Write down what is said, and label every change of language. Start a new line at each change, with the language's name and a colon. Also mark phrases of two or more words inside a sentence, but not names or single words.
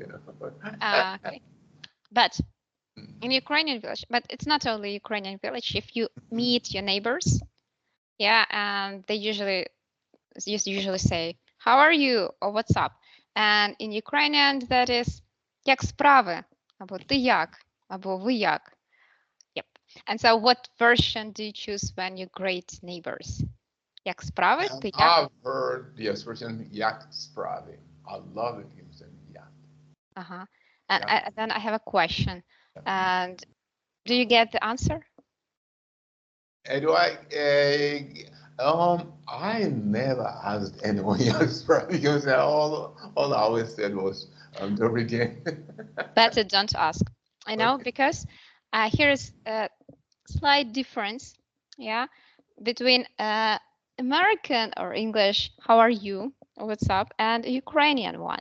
English: Okay. But in Ukrainian village, but it's not only Ukrainian village. If you meet your neighbors, yeah, and they usually say, "How are you?" or "What's up?" And in Ukrainian, that is
Ukrainian: "Як справи?" або "Ти як?" або "Ви як?"
English: Yep. And so, what version do you choose when you greet neighbors?
Ukrainian: Як справи? Ти як?
English: I've heard the expression
Ukrainian: "як справи."
English: I love it. You said "як." And then I have a question. And do you get the answer? Do I never asked anyone
Ukrainian: "як справи"
English: because all I always said was
Russian: "добрый день."
English: Better don't ask. I know, because here is a slight difference, yeah, between American or English "How are you?" or "What's up?" and a Ukrainian one.